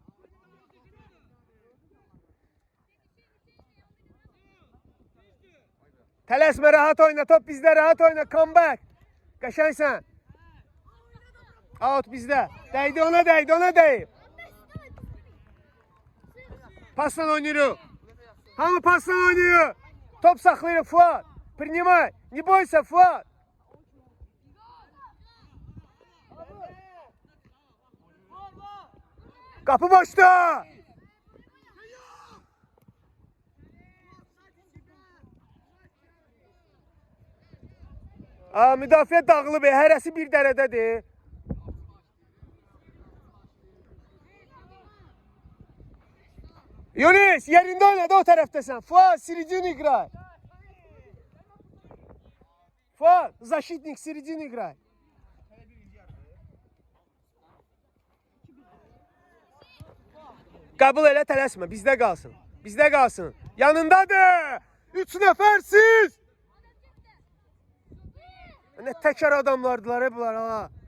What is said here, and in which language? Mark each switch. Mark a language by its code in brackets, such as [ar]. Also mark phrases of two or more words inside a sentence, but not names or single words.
[az] Tələsmə, rahat oyna, top bizdə, rahat oyna, comeback. Qəşəngsən. Out bizdə. Dəydi ona. Pasla oynayırıq. Hamı pasla oynayır. Top saxlayırıq Fuad. [ru] Принимай. Не бойся, [az] Fuad. Qapı boşda. Müdafiə dağılıb, hərəsi bir dərədədir. Yunus, yerində oynadı, o tərəfdəsən. [ru] Fuad, Siricin играй. Fuad, защитник, Siricin играй. [az] Qəbul elə, tələsmə, bizdə qalsın. Bizdə qalsın. Yanındadır. 3 nəfərsiz. Ne təkər adamlardılar bunlar ha.